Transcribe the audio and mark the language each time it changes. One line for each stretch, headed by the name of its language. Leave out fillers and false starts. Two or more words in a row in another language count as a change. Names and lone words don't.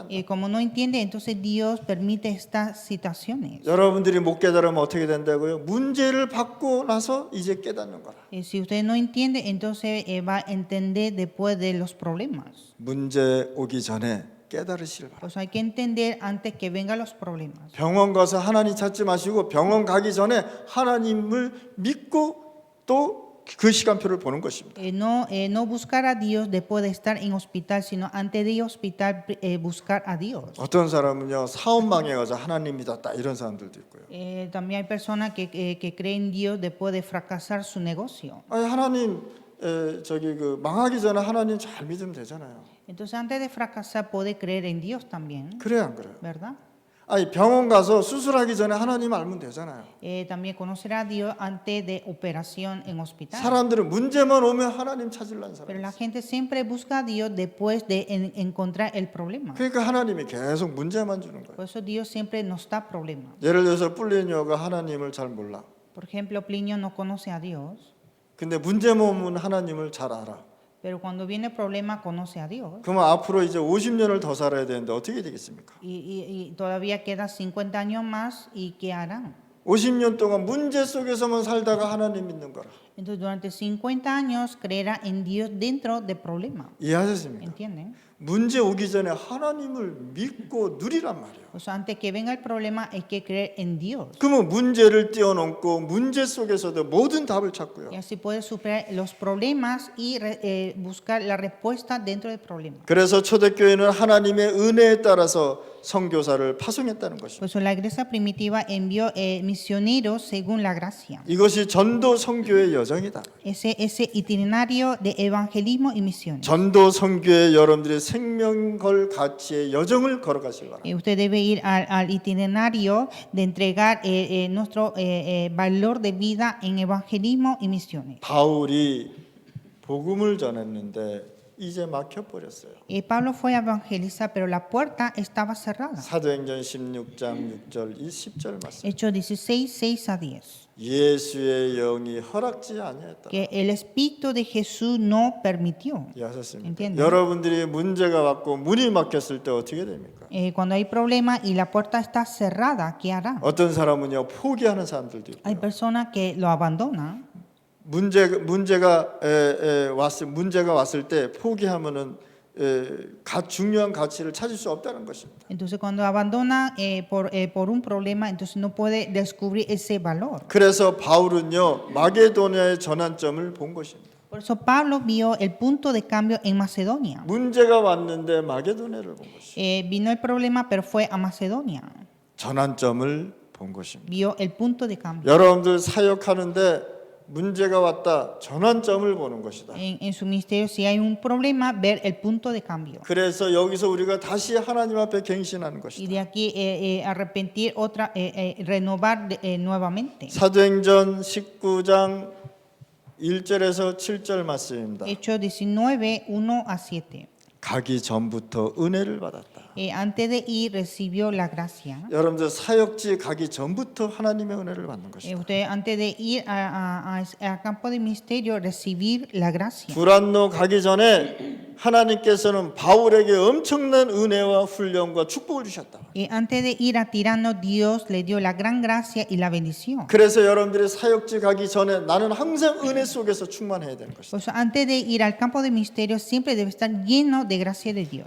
Spanish: Y como no entiende, entonces Dios permite estas situaciones.
Korean: 여러분들이 못 깨달으면 어떻게 된다고요? 문제를 받고 나서 이제 깨닫는 거라.
Spanish: Si usted no entiende, entonces va a entender después de los problemas.
Korean: 문제 오기 전에 깨달으시길 바랍니다.
Spanish: Pues hay que entender antes que vengan los problemas.
Korean: 병원 가서 하나님 찾지 마시고 병원 가기 전에 하나님을 믿고 또 그 시간표를 보는 것입니다.
Spanish: No buscar a Dios después de estar en hospital, sino antes de ir hospital buscar a Dios.
Korean: 어떤 사람은요 사업 망해가서 하나님 믿었다 이런 사람들도 있고요.
Spanish: También hay personas que creen en Dios después de fracasar su negocio.
Korean: 아니 하나님 저기 그 망하기 전에 하나님 잘 믿으면 되잖아요.
Spanish: Entonces antes de fracasar puede creer en Dios también,
Korean: 그래 안 그래요?
Spanish: ¿verdad?
Korean: 아니 병원 가서 수술하기 전에 하나님 알면 되잖아요.
Spanish: También conocer a Dios antes de operación en hospital.
Korean: 사람들은 문제만 오면 하나님 찾으려는
Spanish: Pero
Korean: 사람.
Spanish: la gente siempre busca a Dios después de encontrar el problema.
Korean: 그러니까 하나님이 계속 문제만 주는 거예요.
Spanish: Por eso Dios siempre nos da problemas.
Korean: 예를 들어서 플리니오가 하나님을 잘 몰라.
Spanish: Por ejemplo, Plinio no conoce a Dios,
Korean: 근데 문제만 오면 하나님을 잘 알아.
Spanish: pero cuando viene el problema conoce a Dios.
Korean: 그러면 앞으로 이제 50년을 더 살아야 되는데 어떻게 되겠습니까?
Spanish: Y todavía queda 50 años más, ¿y qué harán?
Korean: 50년 동안 문제 속에서만 살다가 하나님 믿는 거라.
Spanish: Entonces durante 50 años creerá en Dios dentro del problema.
Korean: 이해하셨습니까?
Spanish: ¿Entienden?
Korean: 문제 오기 전에 하나님을 믿고 누리란 말이에요.
Spanish: O sea, antes que venga el problema hay que creer en Dios.
Korean: 그러면 문제를 뛰어넘고 문제 속에서도 모든 답을 찾고요.
Spanish: Y así puede superar los problemas y buscar la respuesta dentro del problema.
Korean: 그래서 초대교회는 하나님의 은혜에 따라서 선교사를 파송했다는 것입니다.
Spanish: Por eso la iglesia primitiva envió misioneros según la gracia.
Korean: 이것이 전도 선교의 여정이다.
Spanish: Ese itinerario de evangelismo y misiones.
Korean: 전도 선교의 여러분들의 생명 걸 가치의 여정을 걸어가시기 바랍니다.
Spanish: Usted debe ir al itinerario de entregar nuestro valor de vida en evangelismo y misiones.
Korean: 바울이 복음을 전했는데 이제 막혀 버렸어요.
Spanish: Pablo fue a evangelizar, pero la puerta estaba cerrada.
Korean: 사도행전 16장 6절 10절 말씀.
Spanish: Hechos 16, 6 a 10.
Korean: 예수의 영이 허락지 아니했다.
Spanish: Que el Espíritu de Jesús no permitió.
Korean: 이해하셨습니까?
Spanish: Entiendo.
Korean: 여러분들이 문제가 왔고 문이 막혔을 때 어떻게 됩니까?
Spanish: Cuando hay problema y la puerta está cerrada, ¿qué hará?
Korean: 어떤 사람은요 포기하는 사람들도
Spanish: Hay
Korean: 있고요.
Spanish: personas que lo abandonan.
Korean: 문제가 왔을 때 포기하면은 중요한 가치를 찾을 수 없다는 것입니다.
Spanish: Entonces cuando abandona por un problema, entonces no puede descubrir ese valor.
Korean: 그래서 바울은요 마게도냐의 전환점을 본 것입니다.
Spanish: Por eso Pablo vio el punto de cambio en Macedonia.
Korean: 문제가 왔는데 마게도냐를 본 것입니다.
Spanish: Vino el problema, pero fue a Macedonia.
Korean: 전환점을 본 것입니다.
Spanish: vio el punto de cambio.
Korean: 여러분들 사역하는데 문제가 왔다, 전환점을 보는 것이다.
Spanish: En su ministerio, si hay un problema, ver el punto de cambio.
Korean: 그래서 여기서 우리가 다시 하나님 앞에 갱신하는
Spanish: Y
Korean: 것이다.
Spanish: de aquí arrepentir otra, renovar nuevamente.
Korean: 사도행전 19장 1절에서 7절 말씀입니다.
Spanish: Hechos 19, 1 a 7.
Korean: 가기 전부터 은혜를 받았다.
Spanish: Antes de ir, recibió la gracia.
Korean: 여러분들 사역지 가기 전부터 하나님의 은혜를 받는 것이다.
Spanish: Usted antes de ir al campo de ministerio, recibir la gracia.
Korean: 두란노 가기 전에 하나님께서는 바울에게 엄청난 은혜와 훈련과 축복을 주셨다.
Spanish: Antes de ir a Tirano, Dios le dio la gran gracia y la bendición.
Korean: 그래서 여러분들이 사역지 가기 전에 나는 항상 은혜 속에서 충만해야 되는 것이다.
Spanish: Por eso, antes de ir al campo de ministerio, siempre debe estar lleno de gracia de Dios.